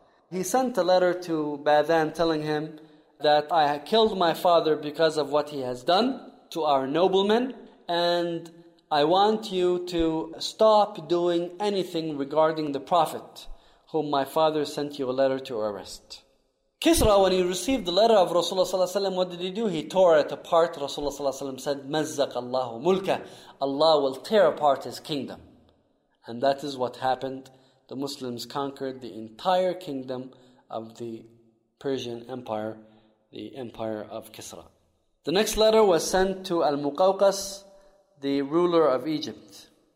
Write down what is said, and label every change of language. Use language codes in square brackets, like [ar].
[en] He sent a letter to Badhan telling him that I have killed my father because of what he has done to our noblemen, and I want you to stop doing anything regarding the prophet whom my father sent you a letter to arrest. Kisra, when he received the letter of Rasulullah ﷺ, what did he do? He tore it apart. Rasulullah ﷺ said, [ar] مَزَّقَ اللَّهُ مُلْكَ. [en] Allah will tear apart his kingdom. And that is what happened. The Muslims conquered the entire kingdom of the Persian Empire, the Empire of Kisra. The next letter was sent to Al-Muqawqas, the ruler of Egypt.